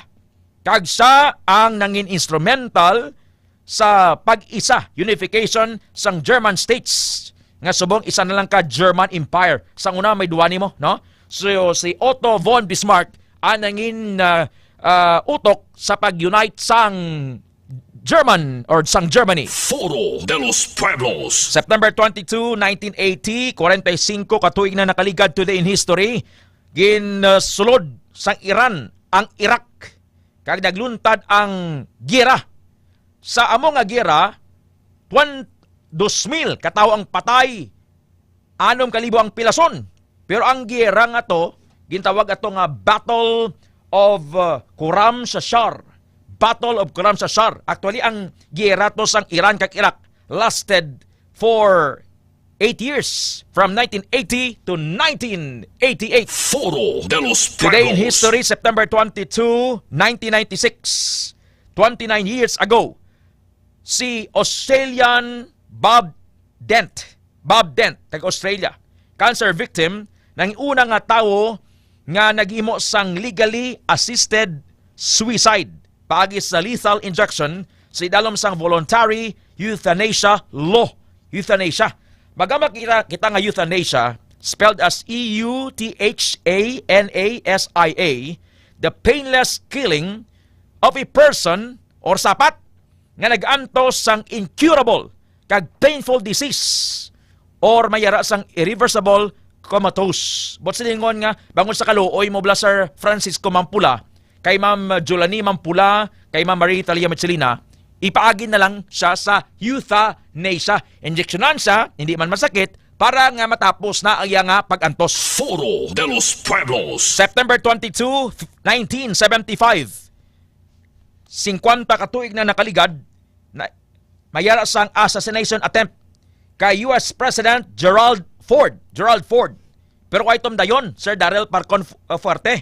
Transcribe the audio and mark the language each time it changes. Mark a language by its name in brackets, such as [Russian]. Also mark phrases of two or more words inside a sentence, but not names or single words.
[Hiligaynon] Kag siya ang nangin instrumental sa pag-isa, unification sang [English] German states. [Hiligaynon] Nga subong isa na lang ka German Empire. Sang una may duwa nimo, no? So si Otto von Bismarck ang nangin utok sa pag-unite sang German or sang Germany. Foro de los Pueblos. September 22, 1980, 45 katuig na nakaligad [English] today in history, [Hiligaynon] ginsulod sang Iran ang Iraq. Kag nagluntad ang giyera. Sa amo nga giyera, 2,000 katawo ang patay, 6,000 ang pilason. Pero ang giyera nga to, gintawag ato nga Battle of Khorram Sharr. Battle of Khorram Sharr. Actually, ang giyera to sang Iran kag Iraq [English] lasted for 8 years, from 1980 to 1988. [Hiligaynon] Foro de los Pueblos. [English] Today in history, September 22, 1996, 29 years ago, si Australian Bob Dent, [Hiligaynon] taga-Australia, cancer victim, ng una nga tawo nga naghimo sang [English] legally assisted suicide [Hiligaynon] paagi sa [English] lethal injection [Hiligaynon] sa idalom sang [English] voluntary euthanasia law. [Hiligaynon] Euthanasia. Magama kita nga euthanasia, [English] spelled as E-U-T-H-A-N-A-S-I-A, the painless killing of a person or [Hiligaynon] sapat nga nag-antos sang incurable kag [English] painful disease or [Hiligaynon] mayara sang [English] irreversible comatose. [Hiligaynon] But silingon nga, bangon sa kaluoy mo Sir Francisco Mampula, kay Ma'am Jolani Mampula, kay Ma'am Marie Talia Michelina, ipaagin na lang siya sa euthanasia. Injeksyonan siya, hindi man masakit, para nga matapos na ang nga pag-antos. Foro de los Pueblos. September 22, 1975, 50 katuig na nakaligad, mayara sang [English] assassination attempt [Hiligaynon] kay US President Gerald Ford. Pero kay itom dayon, Sir Darrell Parcon Fuerte.